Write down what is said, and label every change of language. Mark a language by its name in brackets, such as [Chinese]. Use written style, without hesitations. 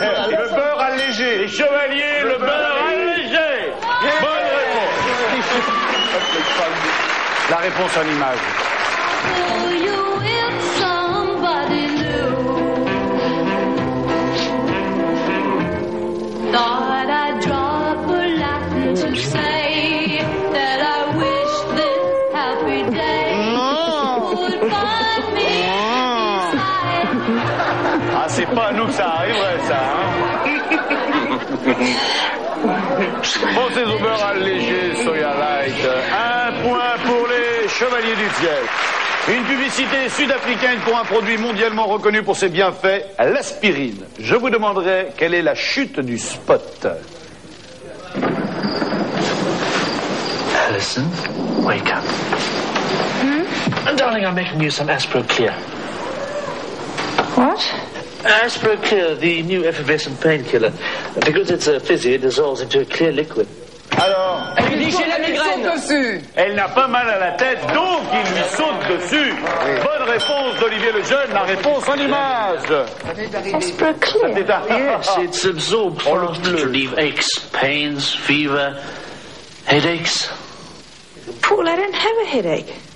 [French] Le beurre allégé. Les chevaliers, le beurre allégé. Bonne réponse. La réponse en image. [English] Although you in somebody new. Thought I'd drop a line to say that I wish this happy day would find me inside. [French] Ah, c'est pas à nous que ça arriverait, ça, hein. Pensez au beurre allégé, Soya Light. 1 point pour les chevaliers du ciel. Une publicité sud-africaine pour un produit mondialement reconnu pour ses bienfaits, l'aspirine. Je vous demanderai quelle est la chute du spot. [English] Alison, wake up. Darling, I'm making you some Aspro-Clear. What? Aspro-Clear, the new effervescent painkiller. Because it's a fizzy, it dissolves into a clear liquid. [French] Alors, Elle dit j'ai la migraine. elle n'a pas mal à la tête, donc il lui saute dessus. Bonne réponse d'Olivier Lejeune, la réponse en image. [English] Aspro-Clear. Yes, it's absorbed fast to relieve aches, pains, fever, headaches. Paul, I don't have a headache.